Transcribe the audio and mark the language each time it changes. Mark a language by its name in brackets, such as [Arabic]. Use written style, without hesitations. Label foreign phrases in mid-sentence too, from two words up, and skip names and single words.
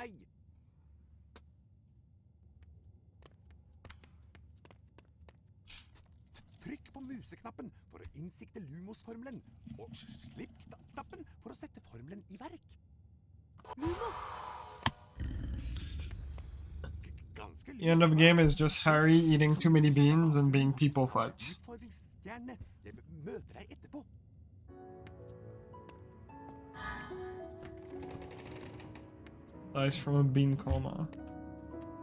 [Norwegian] Trykk på museknappen for å innsikte Lumos-formelen, og slipp knappen for å sette formelen i verk. Lumos! [English] The end of the game is just Harry eating too many beans and being people fucked. [Norwegian] Utfordringsstjerne, jeg møter deg etterpå. [English] Dies from a bean coma.